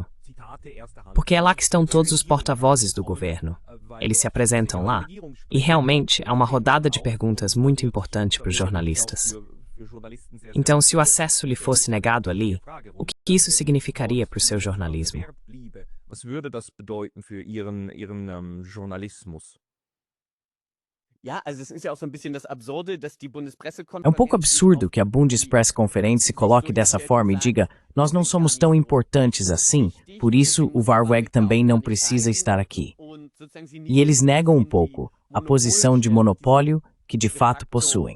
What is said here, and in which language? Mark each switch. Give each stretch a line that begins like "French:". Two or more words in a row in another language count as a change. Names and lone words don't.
Portuguese: Porque é lá que estão todos os porta-vozes do governo. Eles se apresentam lá, e realmente há uma rodada de perguntas muito importante para os jornalistas. Então, se o acesso lhe fosse negado ali, o que isso significaria para o seu jornalismo?
German: Was würde das bedeuten für Ihren Journalismus?
Portuguese: É um pouco absurdo que a Bundespressekonferenz se coloque dessa forma e diga nós não somos tão importantes assim, por isso o Warweg também não precisa estar aqui. E eles negam um pouco a posição de monopólio que de fato possuem.